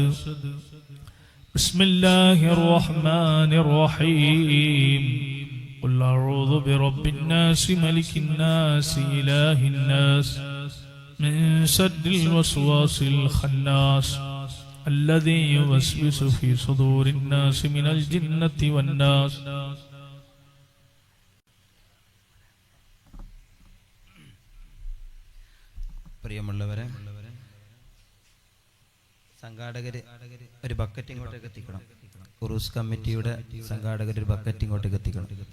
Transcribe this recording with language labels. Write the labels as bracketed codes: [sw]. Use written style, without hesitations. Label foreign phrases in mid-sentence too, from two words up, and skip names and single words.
[ar] بسم الله الرحمن الرحيم. قل أعوذ برب الناس ملك الناس إله الناس من شر الوسواس الخناس الذي يوسوس في صدور الناس من الجنة والناس. [ml] പ്രിയമുള്ളവരെ, സംഘാടകര് ഒരു ബക്കറ്റ് ഇങ്ങോട്ടേക്ക് എത്തിക്കണം. ഉറൂസ് കമ്മിറ്റിയുടെ സംഘാടകർ ഒരു ബക്കറ്റ് ഇങ്ങോട്ടേക്ക് എത്തിക്കണം.